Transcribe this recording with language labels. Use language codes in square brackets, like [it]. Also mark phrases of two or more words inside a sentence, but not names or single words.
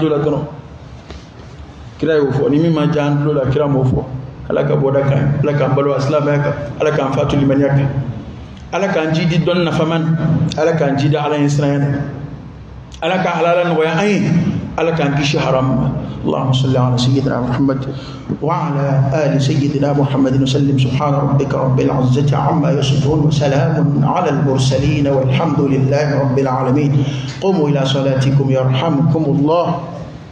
[bm] tulo la dɔrɔn kira y'o fɔ ni min ma diya an tulo la kira m'o fɔ ala ka bɔda kan ala k'an balo silamɛya kan ala k'an fatu limaniya kan ala k'an jidi dɔnni nafaman ala k'an jidi ala ɲɛ siranya na ala ka halala nɔgɔya an ye ala k'an kisi haram ma [ar] اللهم صل على سيدنا محمد وعلى آل سيدنا محمد وسلم سبحان ربك رب العزة عما يصفون وسلام على المرسلين والحمد لله رب العالمين قوموا إلى صلاتكم يرحمكم الله